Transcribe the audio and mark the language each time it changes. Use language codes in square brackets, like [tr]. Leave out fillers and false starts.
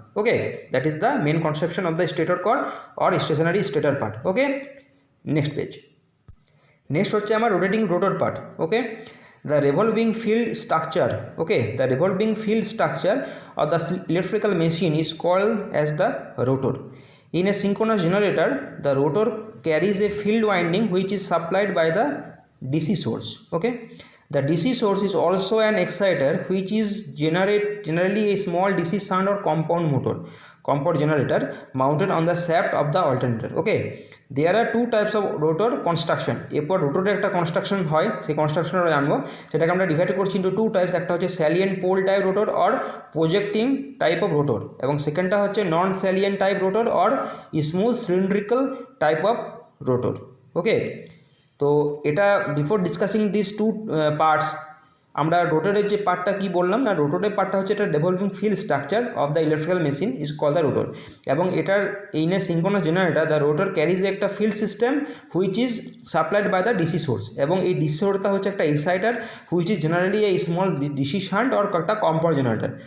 [en] Okay, that is the main conception of the stator core or stationary stator part. Okay, next page. Next [bn] হচ্ছে আমার [en] Rotating rotor part. Okay, the revolving field structure. Okay, the revolving field structure of the electrical machine is called as the rotor. In a synchronous generator, the rotor carries a field winding which is supplied by the DC source. Okay, the DC source is also an exciter which is generally a small DC shunt or compound generator mounted on the shaft of the alternator. Okay, there are two types of rotor construction. [bn] এরপর রোটরের একটা construction হয়, সেই কনস্ট্রাকশনটা জানবো, সেটাকে আমরা divide করছি into two types. একটা হচ্ছে salient pole type rotor or projecting type of rotor, এবং সেকেন্ডটা হচ্ছে নন salient type rotor or smooth cylindrical type of rotor. ওকে, তো এটা [en] before discussing this two parts, [bn] আমরা রোটরের যে পার্টটা কী বললাম না, রোটরের পার্টটা হচ্ছে এটা [en] developing field structure of the electrical machine is call the rotor, [bn] এবং এটার [en] in a synchronous generator the rotor carries [bn] একটা field system [en] which is supplied by the DC source, [bn] এবং এই ডিসি সোর্সটা হচ্ছে একটা Exeter [en] which is generally a small DC shunt [bn] or একটা compound generator.